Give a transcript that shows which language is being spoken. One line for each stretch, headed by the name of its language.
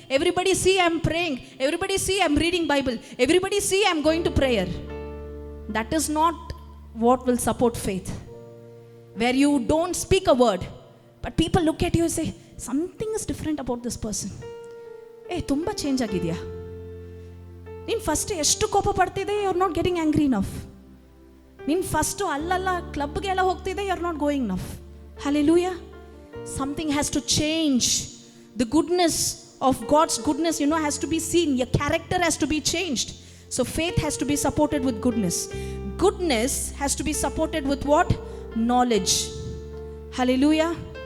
English: Everybody see I am praying. Everybody see I am reading Bible. Everybody see I am going to prayer. That is not what will support faith. Where you don't speak a word, but people look at you and say, something is different about this person.
Kannada: Hey, tumba change ಆಗಿದೆಯಾ? ನೀನು first ಎಷ್ಟು ಕೋಪ ಪಡ್ತಿದ್ದೆ,
English: You are not getting angry enough.
Kannada: ನೀನು first ಅಲ್ಲಲ್ಲ ಕ್ಲಬ್ಗೆಲ್ಲ ಹೋಗ್ತಿದ್ದೆ,
English: You are not going enough. Hallelujah. Something has to change. The goodness of God's goodness, has to be seen. Your character has to be changed. So faith has to be supported with goodness. Goodness has to be supported with what? Knowledge. Hallelujah.